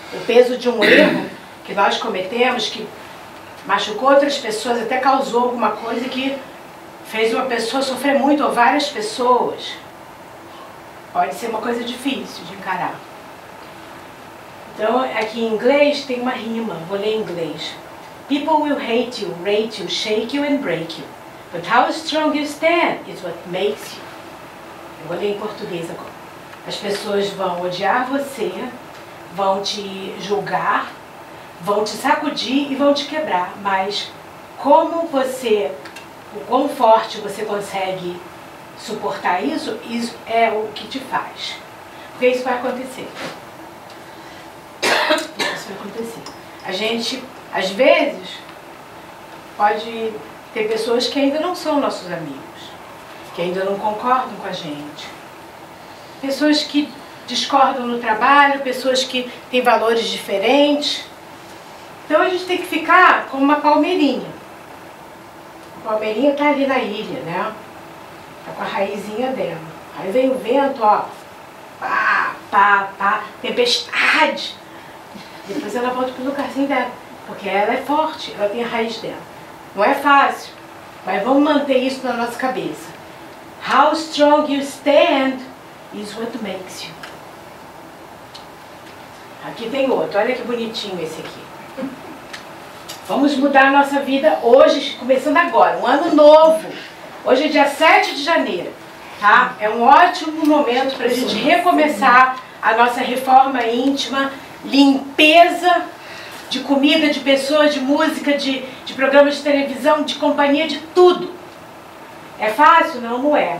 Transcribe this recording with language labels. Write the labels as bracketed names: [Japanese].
[Portuguese] O peso de um erro que nós cometemos, que machucou outras pessoas, até causou alguma coisa que fez uma pessoa sofrer muito, ou várias pessoas, pode ser uma coisa difícil de encarar. Então, aqui em inglês tem uma rima, vou ler em inglês. [English] People will hate you, rate you, shake you and break you. But how strong you stand is what makes you. [Portuguese] Eu vou ler em português agora. As pessoas vão odiar você, vão te julgar, vão te sacudir e vão te quebrar. Mas como o quão forte você consegue suportar isso, isso é o que te faz. Porque isso vai acontecer. Isso vai acontecer. A gente, às vezes, pode ter pessoas que ainda não são nossos amigos, que ainda não concordam com a gente. Pessoas que discordam no trabalho, pessoas que têm valores diferentes. Então a gente tem que ficar como uma palmeirinha. A palmeirinha está ali na ilha, né? Está com a raizinha dela. Aí vem o vento, ó. Pá, pá, pá. Tempestade. Depois ela volta para o lugarzinho dela. Porque ela é forte, ela tem a raiz dela. Não é fácil, mas vamos manter isso na nossa cabeça. [English] How strong you stand is what makes you. [Portuguese] Aqui tem outro, olha que bonitinho esse aqui. Vamos mudar a nossa vida hoje, começando agora, um ano novo. Hoje é dia 7 de janeiro, tá? É um ótimo momento para a gente recomeçar a nossa reforma íntima, limpeza de comida, de pessoas, de música, de programas de televisão, de companhia, de tudo. É fácil? Não, não é.